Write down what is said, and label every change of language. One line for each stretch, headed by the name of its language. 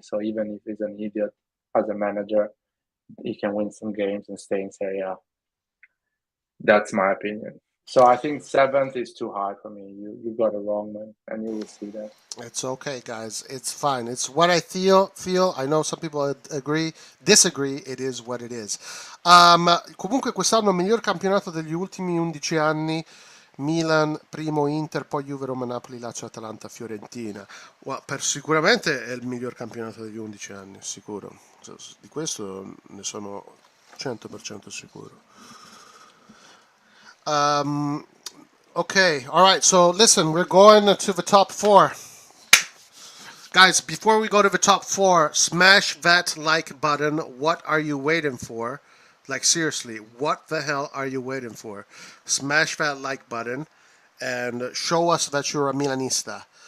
English: So even if he's an idiot as a manager, he can win some games and stay in Serie A. That's my opinion. So I think seventh is too high for me. You got it wrong, man, and you will see that. It's okay, guys. It's fine. It's what I feel. I know some people agree, disagree. It is what it is.
Italian: Comunque quest'anno miglior campionato degli ultimi 11 anni. Milan, primo Inter, poi Juve, Roma, Napoli, Lazio, Atalanta, Fiorentina. Sicuramente è il miglior campionato degli 11 anni, sicuro. Di questo ne sono 100% sicuro.
English: Okay, all right. So listen, we're going to the top 4. Guys, before we go to the top 4, smash that like button. What are you waiting for? Like, seriously, what the hell are you waiting for? Smash that like button and show us that you're a Milanista.